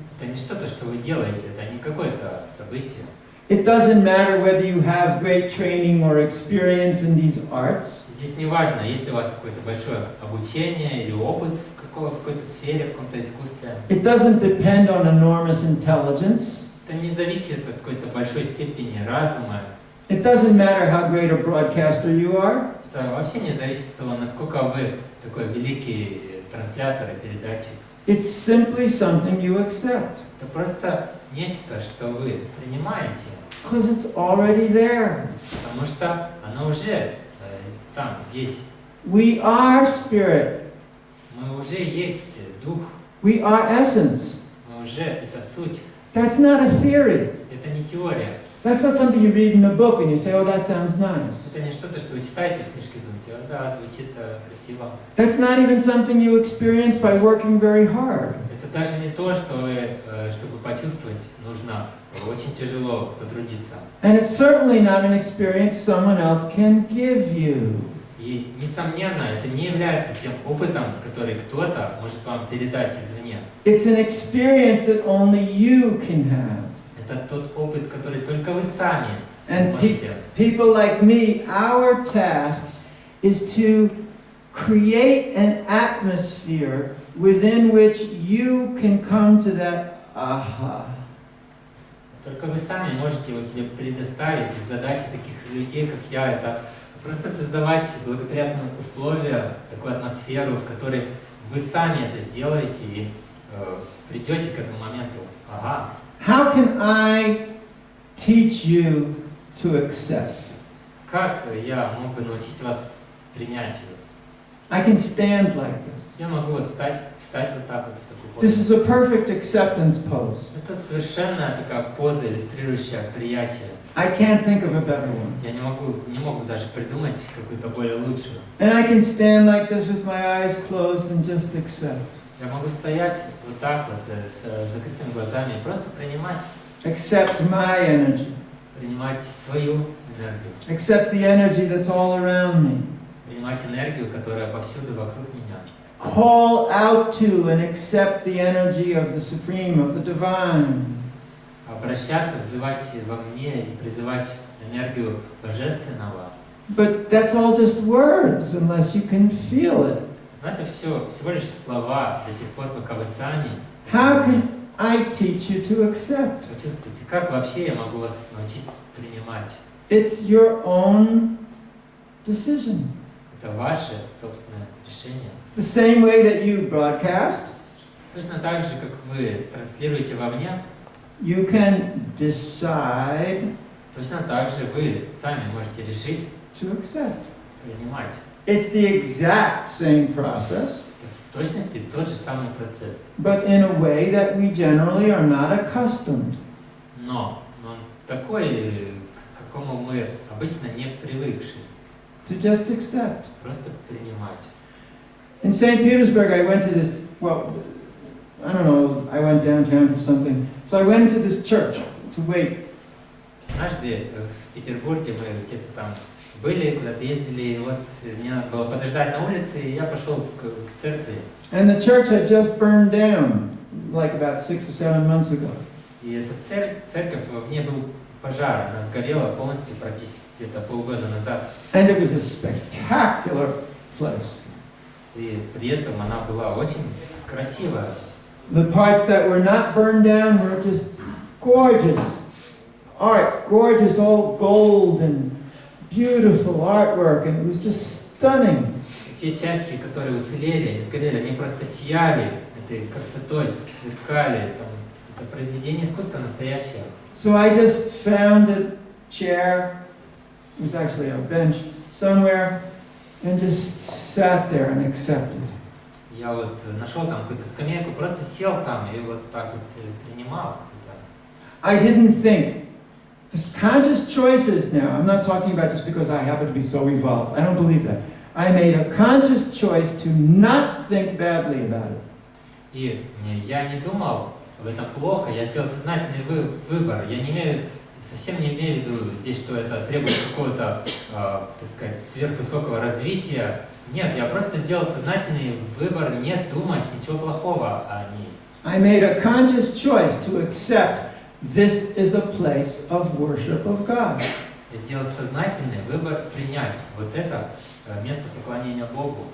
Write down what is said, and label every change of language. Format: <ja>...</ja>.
<ru>Это не что-то, что вы делаете, это не какое-то событие.</ru> <en>It doesn't matter whether you have great training or experience in these arts.</en> <ru>Здесь не важно, есть ли у вас какое-то большое обучение или опыт в какой-то сфере, в каком-то искусстве.</ru> <en>It doesn't depend on enormous intelligence.</en> <ru>Это не зависит от какой-то большой степени разума.</ru> <en>It doesn't matter how great a broadcaster you are.</en> <ru>Это вообще не зависит от того, насколько вы такой великий транслятор и передатчик.</ru> <en>It's simply something you accept.</en> <ru>Это просто нечто, что вы принимаете.</ru> <en>Because it's already there.</en> <ru>Потому что оно уже там, здесь.</ru> <en>We are spirit.</en> <ru>Мы уже есть дух.</ru> <en>We are essence.</en> <ru>Мы уже это суть.</ru> <en>That's not a theory.</en> <ru>Это не теория.</ru> <en>That's not something you read in a book and you say, oh, that sounds nice.</en> <ru>Это не что-то, что вы читаете в книжке и думаете, да, звучит красиво.</ru> <en>That's not even something you experience by working very hard.</en> <ru>даже не то, что чтобы почувствовать, нужно очень тяжело потрудиться.</ru> <en>And it's certainly not an experience someone else can give you.</en> <ru>И, несомненно, это не является тем опытом, который кто-то может вам передать извне.</ru> <en>It's an experience that only you can have.</en> <ru>Это тот опыт, который только вы сами</ru> <en>And</en> <ru>можете.</ru> <en>people like me, our task is to create an atmosphere within which you can come to that aha.</en> <ru>Только вы сами можете его себе предоставить. И задача таких людей, как я, это просто создавать благоприятные условия, такую атмосферу, в которой вы сами это сделаете и придете к этому моменту. Ага.</ru> <en>How can I teach you to accept?</en> <ru>Как я мог бы научить вас принятию?</ru> <en>I can stand like this.</en> <ru>Я могу вот встать вот так вот в такую</ru> <en>This</en> <ru>позу.</ru> <en>is a perfect acceptance pose.</en> <ru>Это совершенно такая поза, иллюстрирующая приятие.</ru> <en>I can't think of a better one.</en> <ru>Я не могу даже придумать какую-то более лучшую.</ru> <en>And I can stand like this with my eyes closed and just accept.</en> <ru>Я могу стоять вот так вот с закрытыми глазами и просто принимать</ru> <en>Accept my energy.</en> <ru>принимать свою энергию,</ru> <en>Accept the energy that's all around me.</en> <ru>принимать энергию, которая повсюду вокруг меня.</ru> <en>Call out to and accept the energy of the Supreme, of the Divine.</en> <ru>Обращаться, взывать во мне и призывать энергию Божественного.</ru> <en>But that's all just words unless you can feel it.</en> <ru>Но это всего лишь слова до тех пор, пока вы сами</ru> <en>How can I teach you to accept?</en> <ru>почувствуете. Как вообще я могу вас научить принимать?</ru> <en>It's your own decision.</en> <ru>Это ваше собственное решение.</ru> <en>The same way that you broadcast,</en> <ru>Точно так же, как вы транслируете вовне,</ru> <en>you can decide</en> <ru>точно так же вы сами можете решить</ru> <en>to accept.</en> <ru>принимать.</ru> <en>It's the exact same process,</en> <ru>Это в точности тот же самый процесс,</ru> <en>but in a way that we generally are not accustomed.</en> <ru>но он такой, к какому мы обычно не привыкшие.</ru> <en>To just accept.</en> <ru>Просто принимать.</ru> <en>In St. Petersburg, I went to this, well, I don't know, I went downtown for something. So I went into this church to wait.</en> <ru>Однажды в Петербурге мы где-то там были, куда-то ездили, и вот мне надо было подождать на улице, и я пошел к церкви.</ru> <en>And the church had just burned down, like about 6 or 7 months ago.</en> <ru>И эта церковь, в ней был пожар, она сгорела полностью практически где-то полгода назад.</ru> <en>And it was a spectacular place.</en> <ru>И при этом она была очень красивая.</ru> <en>The parts that were not burned down were just gorgeous art, gorgeous all gold and beautiful artwork, and it was just stunning.</en> <ru>Те части, которые уцелели, не сгорели, они просто сияли этой красотой, сверкали. Там, это произведение искусства настоящее.</ru> <en>So I just found a chair, it was actually a bench somewhere, and just sat there and accepted.</en> <ru>Я вот нашел там какую-то скамейку, просто сел там и вот так вот принимал.</ru> <en>I didn't think. This conscious choices now, I'm not talking about just because I happen to be so evolved. I don't believe that. I made a conscious choice to not think badly about it.</en> <ru>И я не думал об этом плохо, я сделал сознательный выбор. Я совсем не имею в виду здесь, что это требует какого-то, так сказать, сверхвысокого развития. Нет, я просто сделал сознательный выбор не думать ничего плохого о ней.</ru> <en>I made a conscious choice to accept this is a place of worship of God.</en> <ru>Я сделал сознательный выбор принять вот это место поклонения Богу.</ru>